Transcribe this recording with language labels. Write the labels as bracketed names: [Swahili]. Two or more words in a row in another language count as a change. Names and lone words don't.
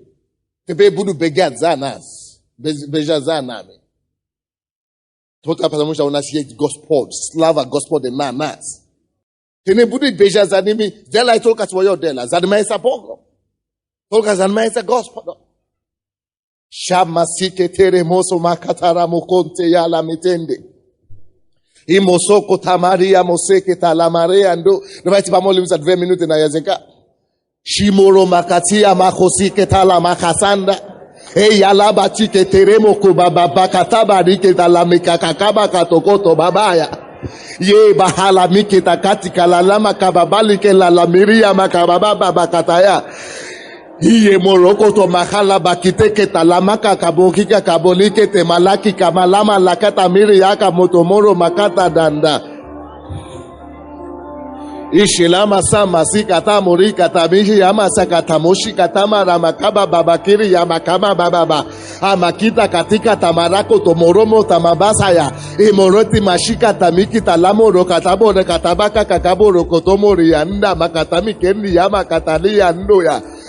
[Russian] Теперь будут бегать за нас, бежать за нами. Только потому что у нас есть Господь, слава Господа на нас. Ты не будешь бежать за ними, делай только свое дело. Занимайся Богом. Только занимайся Господом. Shamasike teremoso makatara mokonte ya la mitende. Imosoko tamaria moseke talamare ando. Давайте помолимся 2 минуты на языка. Shimoro makatia makosike talamakasanda. Yalabachike teremo kubaba bakataba rike talamika kakaba katokoto babaya. Ye bahala mikita katika lalama kababali ke lalamiria makababa babakataya. Iye moroko to mahala bakite ke talamaka kabokika kabolike te malaki kamalama lakata miri yaka motomoro makata danda. Ishilama sama sikata muri katamishi yama sakatamoshi katama ramakaba babakiri yamakama bababa amakita katika tamarako tomoromo tamabasaya imoroti mashika tamiki talamo rokatabo rekatabaka kakabo rokotomori yanda makatami kendi yama katali yandoya.